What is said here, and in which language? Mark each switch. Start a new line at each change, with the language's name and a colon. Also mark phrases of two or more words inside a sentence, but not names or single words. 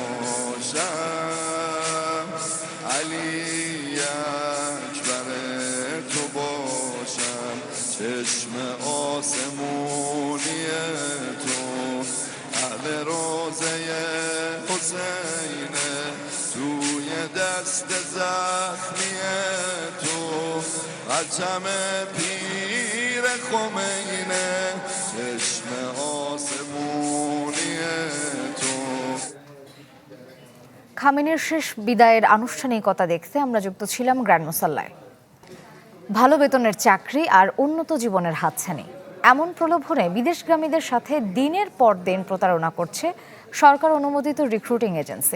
Persian: باشم علی اکبر تو باشم چشم آسمونی تو اهل روزه حسینه توی دست زخمی تو قچم پیر خمینه چشم آسمونی تو।
Bangla: খামেনির শেষ বিদায়ের আনুষ্ঠানিকতা দেখতে আমরা যুক্ত ছিলাম গ্র্যান্ড মুসাল্লায়। ভালো বেতনের চাকরি আর উন্নত জীবনের হাতছানি, এমন প্রলোভনে বিদেশগামীদের সাথে দিনের পর দিন প্রতারণা করছে সরকার অনুমোদিত রিক্রুটিং এজেন্সি।